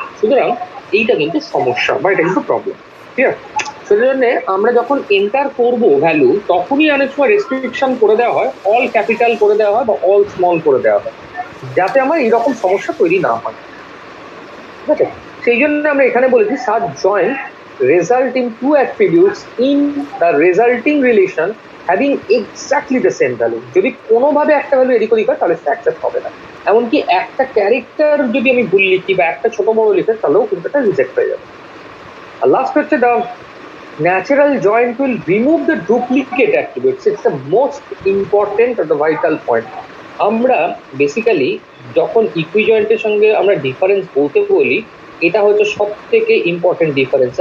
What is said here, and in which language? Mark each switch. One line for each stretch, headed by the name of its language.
Bangla: সুতরাং এইটা কিন্তু সমস্যা বা এটা কিন্তু প্রবলেম, ঠিক আছে। সেজন্য আমরা যখন এন্টার করব ভ্যালু, তখনই অনেক সময় রেস্ট্রিকশন করে দেওয়া হয়, অল ক্যাপিটাল করে দেওয়া হয় বা অল স্মল করে দেওয়া হয়, যাতে আমার এইরকম সমস্যা তৈরি না হয়, ঠিক আছে। সেই জন্য আমরা এখানে বলেছি
English: Such joint result in two attributes in the resulting relation having exactly the same value.
Bangla: যদি কোনোভাবে একটা ভ্যালু এদিক ওদিক হয় তাহলে সেটা অ্যাকসেপ্ট হবে না। এমনকি একটা ক্যারেক্টার যদি আমি ভুল লিখি বা একটা ছোট বড় লিখে, তাহলেও কিন্তু এটা রিজেক্ট হয়ে যাবে। আর লাস্ট হচ্ছে
English: The natural joint will remove the duplicate attributes. It's the most important আর the vital point.
Bangla: আমরা বেসিক্যালি যখন ইকুই জয়েন্টের সঙ্গে আমরা ডিফারেন্স বলতে বলি, এটা হচ্ছে সব থেকে ইম্পর্টেন্ট ডিফারেন্স।